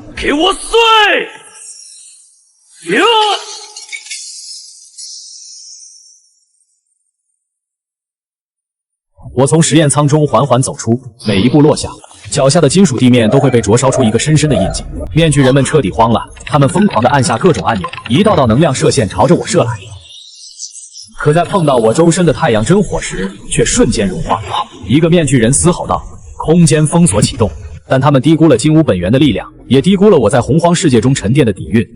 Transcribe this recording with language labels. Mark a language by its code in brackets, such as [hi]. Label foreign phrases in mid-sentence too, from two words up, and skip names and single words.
[zh] 給我碎！我從實驗艙中緩緩走出，每一步落下，腳下的金屬地面都會被灼燒出一個深深的印記。面具人們徹底慌了，他們瘋狂地按下各種按鈕，一道道能量射線朝着我射來。可在碰到我周身的太阳真火时，却瞬间融化。一个面具人嘶吼道：“空间封锁启动！” 但他们低估了金乌本源的力量，也低估了我在洪荒世界中沉淀的底蕴。